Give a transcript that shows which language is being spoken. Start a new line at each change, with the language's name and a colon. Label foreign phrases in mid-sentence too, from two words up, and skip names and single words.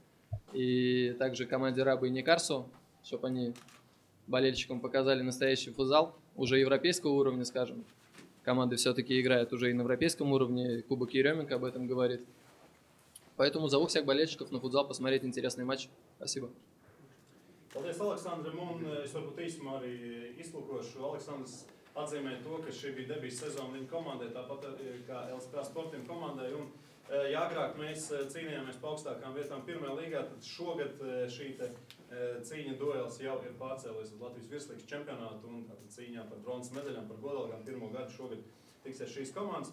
Russian: И также команде Рабы и Никарсу, чтобы они болельщикам показали настоящий футзал, уже европейского уровня, скажем. Команды все-таки играют уже и на европейском уровне, Кубок Еременко об этом говорит. Поэтому зову всех болельщиков на футзал посмотреть интересный матч. Спасибо.
Latvian: Paldies, Aleksandram, un es varbūt īsumā arī izlūkošu. Aleksandrs atzīmē to, ka šī bija debijas sezona viņa komandai, tāpat kā LSPA Sporting komandai. Un, ja agrāk mēs cīnījāmies pa augstākām vietām pirmajā līgā, tad šogad šī cīņa duels jau ir pārcēlies uz Latvijas virslīgas čempionātu un cīņā par bronzas medaļām, par godalgām pirmo gadu šogad tiksies šīs komandas.